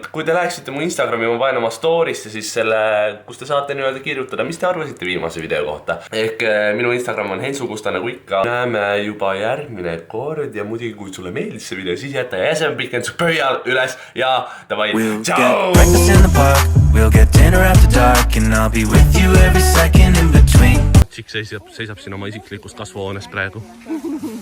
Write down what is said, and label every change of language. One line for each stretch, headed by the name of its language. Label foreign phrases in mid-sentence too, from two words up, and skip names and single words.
Estonian: Kui te läheksite mu Instagrami, ma panen oma story'sse siis selle, kus te saate nii-öelda kirjutada, mis te arvasite viimase video kohta. Ehk minu Instagram on Hensukusta nagu ikka. Näeme juba järgmine kord ja muidugi kui sulle meeldis see video, siis jätta jäsenpikendus pöial üles ja davai, tšau!
English: We'll get dinner after dark and I'll be with you every second in between.
Estonian: Tšik seisab siin oma isiklikust kasvuhoones praegu.